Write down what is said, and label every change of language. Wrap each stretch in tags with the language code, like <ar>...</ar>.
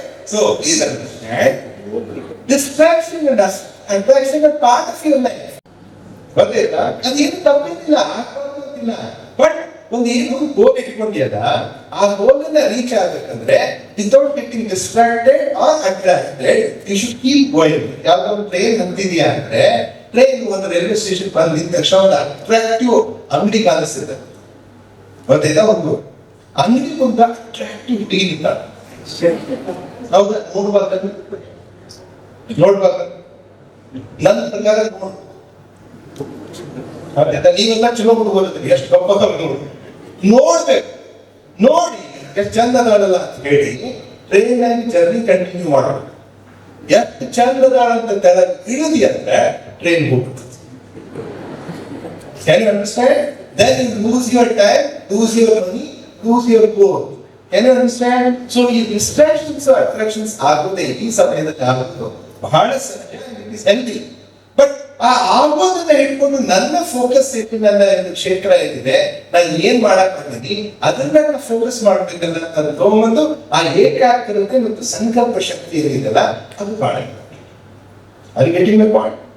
<en>So please understand, distraction and attraction are part of your life.</en> <kn>ಗೊತ್ತಾಯ್ತಾ? ಅದೇನು ತಪ್ಪಿಲ್ಲ, ಆಗ್ಬಾರ್ದಿಲ್ಲ. But ಒಂದು ಏನೊಂದು ಗೋಲ್ ಇಟ್ಕೊಂಡಿಯಲ್ಲ, ಆ ಗೋಲ್ ಅನ್ನ ರೀಚ್ ಆಗ್ಬೇಕಂದ್ರೆ</kn> <en>Without getting distracted or attracted you should keep going.</en> <kn>ಯಾವ್ದಾದ್ರು ಟ್ರೈನ್ ಹತ್ತಿದ್ಯಾ ಅಂದ್ರೆ ಟ್ರೈನ್ ಒಂದು ರೈಲ್ವೆ ಸ್ಟೇಷನ್ ಬಂದು ನಿಂತ ತಕ್ಷಣ ಒಂದು ಅಟ್ರಾಕ್ಟಿವ್ ಅಂಗಡಿ ಕಾಣಿಸ್ತದೆ. ಗೊತ್ತಾಯ್ತಾ? ಒಂದು ಅಂಗಡಿ ಒಂದು ಅಟ್ರಾಕ್ಟಿವಿಟಿ ಇಲ್ಲ. ಹೌದಾ? ನೋಡ್ಬಾರ್ದು ನನ್ನ ಪ್ರಕಾರ ನೀವೆಲ್ಲ ಚಲೋ ಹುಡುಗರು ಎಷ್ಟು ಗಪ್ಪ ನೋಡ್ಬೇಕು, ನೋಡಿ ಎಷ್ಟು ಚಂದ ಅದಾಳಲ್ಲ ಅಂತ ಹೇಳಿ ಟ್ರೈನ್ ಆಗಿ ಜರ್ನಿ ಕಂಟಿನ್ಯೂ ಮಾಡಬೇಕು. ಎಷ್ಟು ಚಂದ ಅದಾಳ ಅಂತ ತೆಳಗೆ ಇಳಿದಿ ಅಂದ್ರೆ ಟ್ರೈನ್ ಹೋಗ್ತದೆ.</kn> <en>Can you understand? Then you lose your time, lose your money, lose your goal. Can you understand?</en> <kn>So ಈ</kn> <en>distractions or attractions</en> <kn>ಆಗೋದೇ ಈ ಸಮಯದಲ್ಲಿ ಆಗೋದು ಬಹಳ ಸಹಜ,</kn> <en>It is healthy.</en> <kn>ಬಟ್ ಆ ಆಗೋದನ್ನ ಇಟ್ಕೊಂಡು ನನ್ನ ಫೋಕಸ್ ಇಟ್ಟು ನನ್ನ ಕ್ಷೇತ್ರ ಏನಿದೆ, ನಾನು ಏನ್ ಮಾಡಕ್ ಬಂದಿನಿ ಅದನ್ನ ಫೋಕಸ್ ಮಾಡ್ಬೇಕಲ್ಲ ಅಂತ ತಗೊಂಡು ಆ ಏಕಾಗ್ರತೆ ಮತ್ತು ಸಂಕಲ್ಪ ಶಕ್ತಿ ಏನಿದೆಲ್ಲ ಅದು ಬಹಳ ಅದು</kn> <en>Getting my point.</en>